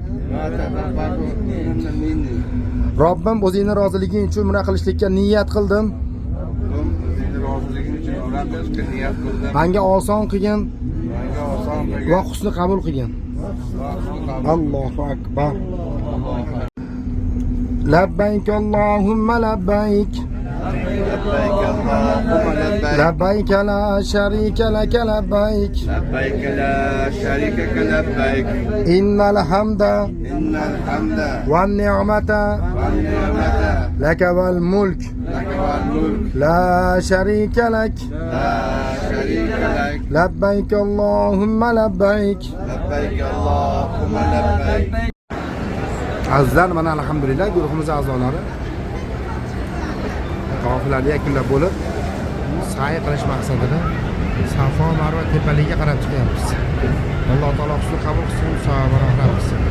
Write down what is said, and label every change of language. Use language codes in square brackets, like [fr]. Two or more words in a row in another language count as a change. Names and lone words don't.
[uz] Robbim o'zingning roziliging uchun umra qilishlikka niyat qildim. Menga oson qilgin va husni qabul qilgin. [ar] الله أكبر. لبيك اللهم لبيك. لبيك لا شريك لك لبيك لبيك لا شريك لك لبيك إن الحمد والنعمة لك والملك لا شريك لك لبيك اللهم لبيك [uz] Azizlar, mana alhamdulillah guruhimiz a'zolari qofilani yakunlab bo'lib sa'i qilish maqsadida Safo Marva tepaligiga qarab chiqyapmiz. Alloh taolo husni qabul qilsin, savob va rahmat qilsin.